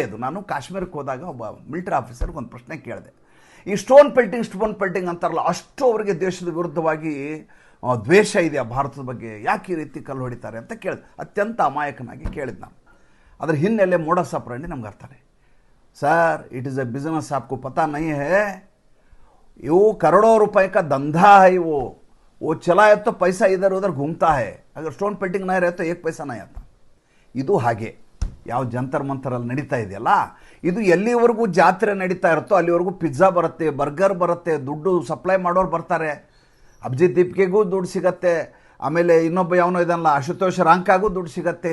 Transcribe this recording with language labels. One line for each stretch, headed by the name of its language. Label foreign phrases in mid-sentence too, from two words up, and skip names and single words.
Kannada: ಇದು ನಾನು ಕಾಶ್ಮೀರಕ್ಕೆ ಹೋದಾಗ ಒಬ್ಬ ಮಿಲಿಟರಿ ಆಫೀಸರ್ಗೆ ಒಂದು ಪ್ರಶ್ನೆ ಕೇಳಿದೆ. ಈ
English: stone pelting
Kannada: ಅಂತಾರಲ್ಲ, ಅಷ್ಟು ಅವರಿಗೆ ದೇಶದ ವಿರುದ್ಧವಾಗಿ ದ್ವೇಷ ಇದೆಯಾ ಭಾರತದ ಬಗ್ಗೆ, ಯಾಕೆ ಈ ರೀತಿ ಕಲ್ಲು ಹೊಡಿತಾರೆ ಅಂತ ಕೇಳಿದೆ. ಅತ್ಯಂತ ಅಮಾಯಕನಾಗಿ ಕೇಳಿದ್ದು ನಾನು. ಅದರ ಹಿನ್ನೆಲೆ
Latin: modus operandi
Kannada: ನಮ್ಗೆ ಅರ್ಥನೇ. ಸರ್,
English: it is a business,
Hindi: आपको पता नहीं है, वो करोड़ों रुपए का धंधा है। वो चला है तो पैसा इधर उधर घूमता है, अगर
English: stone pelting
Hindi: नहीं रहे तो 1 पैसा नहीं आता.
Kannada: ಇದು ಹಾಗೆ ಯಾವ ಜಂತರ್ ಮಂತರಲ್ಲಿ ನಡೀತಾ ಇದೆಯಲ್ಲ, ಇದು ಎಲ್ಲಿವರೆಗೂ ಜಾತ್ರೆ ನಡೀತಾ ಇರುತ್ತೋ ಅಲ್ಲಿವರೆಗೂ ಪಿಜ್ಜಾ ಬರುತ್ತೆ, ಬರ್ಗರ್ ಬರುತ್ತೆ, ದುಡ್ಡು ಸಪ್ಲೈ ಮಾಡೋರು ಬರ್ತಾರೆ. ಅಭಿಜಿತ್ ದೀಪ್ಗೆಗೂ ದುಡ್ಡು ಸಿಗತ್ತೆ, ಆಮೇಲೆ ಇನ್ನೊಬ್ಬ ಯಾವನೋ ಇದನ್ನಲ್ಲ ಆಶುತೋಷ್ ರಾಂಕಾಗೂ ದುಡ್ಡು ಸಿಗತ್ತೆ.